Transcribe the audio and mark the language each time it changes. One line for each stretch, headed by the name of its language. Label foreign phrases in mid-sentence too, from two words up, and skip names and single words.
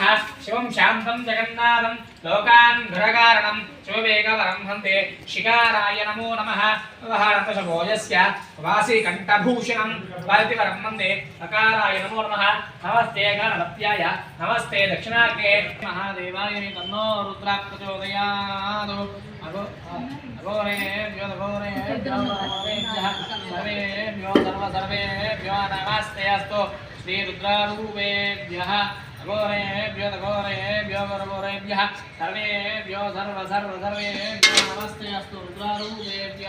Sanskrit: శివం శాంతం జగన్నాథం లోకాన్ ఘరకారణం శివవేగవరం హంతే శికారాయ నమో నమః. వ్యవహారంతశభోజస్య వాసి కంఠభూషణం వరతివరం వందే నకారాయ నమో నమః. నమస్తే గణపత్యాయ, నమస్తే దక్షిణాగ్నే మహాదేవాయ తన్నో రుద్ర ప్రచోదయాత్. सर्वेभ्यो नमस्ते अस्तु श्री रुद्रारूपेभ्यः अघोरेभ्यो घोरेभ्यः सर्वेभ्यो सर्वेभ्यो नमस्ते अस्तु रुद्रारूपेभ्यः.